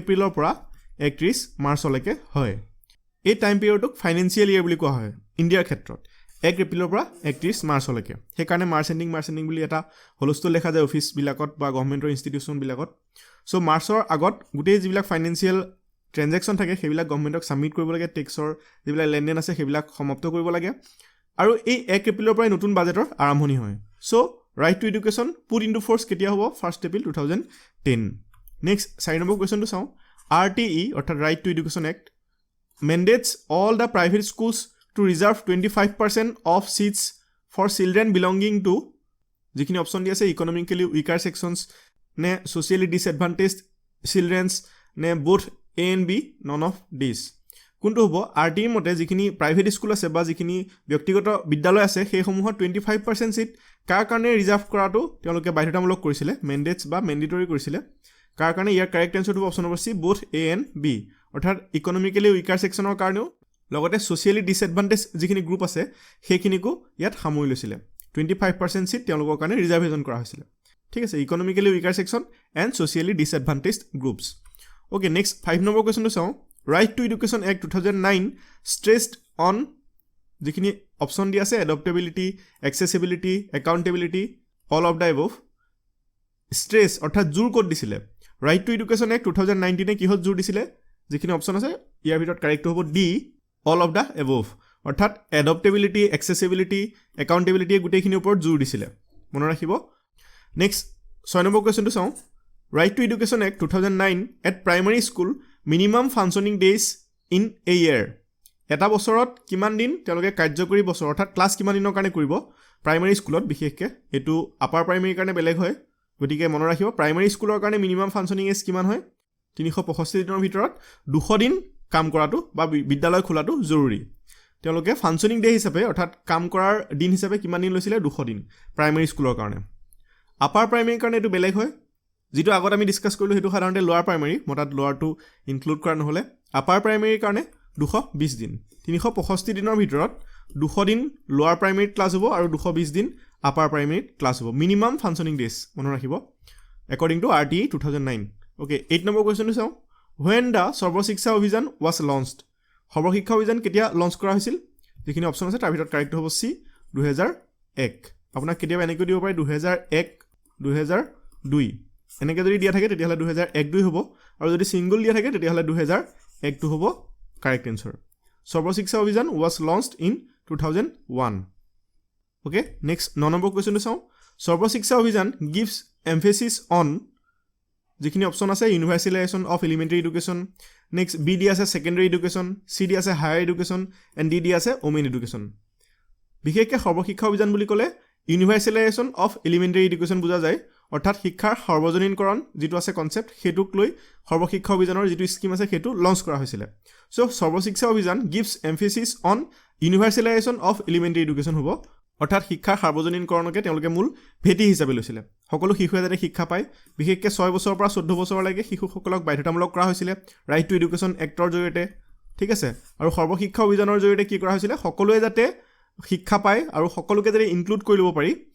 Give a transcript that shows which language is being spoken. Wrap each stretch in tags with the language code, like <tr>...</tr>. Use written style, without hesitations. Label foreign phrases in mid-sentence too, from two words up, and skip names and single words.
<as>এপ্ৰিলৰ পৰা 31 মাৰ্চলৈকে হয় এই</as> <en>time period financial year</en> <as>বুলি কোৱা হয় ইণ্ডিয়াৰ ক্ষেত্ৰত 1 এপ্ৰিলৰ পৰা 31 মাৰ্চলৈকে সেই কাৰণে মাৰ্চ এণ্ডিং বুলি এটা হলস্থল লেখা যায় অফিচ বিলাকত বা</as> <en>government institution</en> <as>বিলাকত সো মাৰ্চৰ আগত গোটেই যিবিলাক</as> <en>financial transaction</en> <as>থাকে সেইবিলাক</as> <en>government submit</en> <as>কৰিব লাগে টেক্সৰ যিবিলাক লেনদেন আছে সেইবিলাক সমাপ্ত কৰিব লাগে আৰু এই 1 এপ্ৰিলৰ পৰা নতুন বাজেটৰ আৰম্ভণি হয় সো</as> <en>right to education put into force</en> <as>কেতিয়া হ'ব</as> <en>1 April 2010 next 4 number question</en> <as>চাওঁ RTE অৰ্থাৎ</as> <en>right to education act mandates all the private schools to reserve 25% of seats for children belonging to</en> <as>যিখিনি অপশ্যন দি আছে</as> <en>economically weaker sections নে socially disadvantaged children's নে both A and B none of these</en> <as>কোনটো হ'ব RTE মতে যিখিনি</as> <en>private school</en> <as>আছে বা যিখিনি ব্যক্তিগত বিদ্যালয় আছে সেই সমূহৰ 25% সিট কাৰ কাৰণে ৰিজাৰ্ভ কৰাটো তেওঁলোকে বাধ্যতামূলক কৰিছিলে মেন্ডেটস বা মেন্ডেটৰি কৰিছিলে কাৰ কাৰণে ইয়াৰ</as> <en>correct answer option number C both A and B</en> <as>অৰ্থাৎ</as> <en>economically weaker section</en> <as>কাৰণেও লগতে</as> <en>socially disadvantage</en> <as>যিখিনি গ্ৰুপ আছে সেইখিনিকো ইয়াত সামৰি লৈছিলে 25% সিট তেওঁলোকৰ কাৰণে ৰিজাৰ্ভেশন কৰা হৈছিলে ঠিক আছে</as> <en>economically weaker section and socially disadvantaged groups okay next 5 number question</en> <as>চাওঁ</as> <en>Right to Education Act 2009 stressed on</en> <as>যিখিনি অপশ্যন দি আছে</as> <en>adoptability, accessibility, accountability, all of the above</en> <as>stress অৰ্থাৎ জোৰ ক'ত দিছিলে</as> <en>Right to Education Act 2019</en> <as>কিহত জোৰ দিছিলে যিখিনি অপশ্যন আছে ইয়াৰ ভিতৰত কাৰেক্ট হ'ব</as> <en>D all of the above</en> <as>অৰ্থাৎ</as> <en>adoptability, accessibility, accountability</en> <as>গোটেইখিনি ওপৰত জোৰ দিছিলে মনত ৰাখিব</as> <en>next 6 number question</en> <as>চাওঁ</as> <en>Right to Education Act 2009 at primary school minimum functioning days in a year</en> <as>এটা বছৰত কিমান দিন তেওঁলোকে কাৰ্যকৰী বছৰ অৰ্থাৎ ক্লাছ কিমান দিনৰ কাৰণে কৰিব</as> <en>primary school</en> <as>বিশেষকৈ এটো</as> <en>upper primary</en> <as>কাৰণে বেলেগ হয় গতিকে মনত ৰাখিব</as> <en>primary school</en> <as>কাৰণে মিনিমাম</as> <en>functioning age</en> <as>কিমান হয় 365 দিনৰ ভিতৰত 200 দিন কাম কৰাটো বা বিদ্যালয় খোলাটো জৰুৰী তেওঁলোকে</as> <en>functioning day</en> <as>হিচাপে অৰ্থাৎ কাম কৰাৰ দিন হিচাপে কিমান দিন লৈছিলে 200 দিন</as> <en>primary school</en> <as>কাৰণে</as> <en>upper primary</en> <as>কাৰণে এটো বেলেগ হয় যেটো আগত আমি ডিসকাস কৰিলো হেতু সাধাৰণতে</as> <en>lower primary</en> <as>মতাত লোৱাৰটো ইনক্লুড কৰা নহলে</as> <en>upper primary</en> <as>কাৰণে 220 দিন 365 দিনৰ ভিতৰত 200 দিন</as> <en>lower primary</en> <as>ক্লাছ হ'ব আৰু 220 দিন</as> <en>upper primary</en> <as>ক্লাছ হ'ব</as> <en>minimum functioning days</en> <as>মনত ৰাখিব</as> <en>according to RTE 2009 okay 8 number question</en> <as>চাওঁ</as> <en>when the</en> <as>Sarva Shiksha অভিযান</as> <en>was launched</en> <as>সৰ্বশিক্ষা অভিযান কেতিয়া লঞ্চ কৰা হৈছিল যিখিনি অপশ্যন আছে তাৰ ভিতৰত কাৰেক্ট হ'ব C 2001 আপোনাক কেতিয়াবা এনেকৈ দিব পাৰে 2001 2002 এনেকৈ যদি দিয়া থাকে তেতিয়াহ'লে 2001 হ'ব আৰু যদি সিঙ্গল দিয়া থাকে তেতিয়াহ'লে 2001 হ'ব</as> <en>correct answer</en> <as>Sarva Shiksha অভিযান</as> <en>was launched in 2001 okay next 9 number question</en> <as>চাওঁ</as> <en>Sarva Shiksha অভিযান gives emphasis on</en> <as>যিখিনি অপশ্যন আছে</as> <en>Universalisation of elementary education next B</en> <as>দি আছে</as> <en>secondary education C</en> <as>দি আছে</as> <en>higher education and D</en> <as>দি আছে</as> <en>women</en> <as>education বিশেষকৈ সৰ্বশিক্ষা অভিযান বুলি ক'লে</as> <en>Universalisation of elementary education</en> <as>বুজা যায় অৰ্থাৎ শিক্ষাৰ সৰ্বজনীনকৰণ যেটো আছে কনসেপ্ট হেতুক লৈ সৰ্বশিক্ষা অভিযানৰ যেটো স্কিম আছে হেতু লঞ্চ কৰা হৈছিল সো সৰ্বশিক্ষা অভিযান</as> <en>gives emphasis on Universalisation of elementary education</en> <as>হ'ব অৰ্থাৎ শিক্ষাৰ সৰ্বজনীনকৰণকে তেওঁলোকে মূল ভেটি হিচাপে লৈছিল সকলো শিশুৱে যাতে শিক্ষা পায় বিশেষকৈ 6 বছৰৰ পৰা 14 বছৰলৈকে শিশুসকলক বাধ্যতামূলক কৰা হৈছিল</as> <en>right to education act</en> <as>জৰিয়তে ঠিক আছে আৰু সৰ্বশিক্ষা অভিযানৰ জৰিয়তে কি কৰা হৈছিল সকলোৱে যাতে শিক্ষা পায় আৰু সকলোকে যাতে ইনক্লুড কৰি ল'ব পাৰি</as>